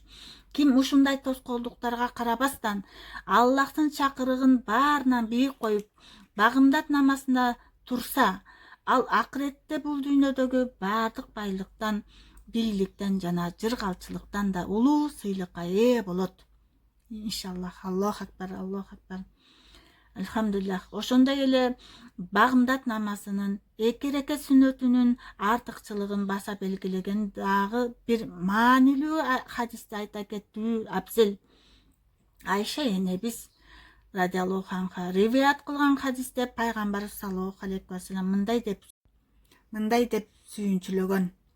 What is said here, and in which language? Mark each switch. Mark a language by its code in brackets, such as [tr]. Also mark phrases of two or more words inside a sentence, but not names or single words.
[ky] Ким ушундай тоскоолдуктарга карабастан Аллахтын чакырыгын баарынан бийик коюп, багымдат намазында турса, ал акыретте бул дүйнөдөгү баардык байлыктан, бийликтен жана жыргалчылыктан да улуу сыйлыкка ээ болот. Иншаллах. [ar] الله أكبر، الله أكبر. [ky] Алхамдулиллах. Ошондой эле багымдат намазынын 2 рекет сүннөтүнүн артыкчылыгын баса белгилеген дагы бир маанилүү хадисти айта кетүү абзел. Айша энебиз [ar] رضي الله عنها [ky] риваят кылган хадисте пайгамбар [ar] صلى الله عليه وسلم [ky] мындай деп сүйүнчүлөгөн.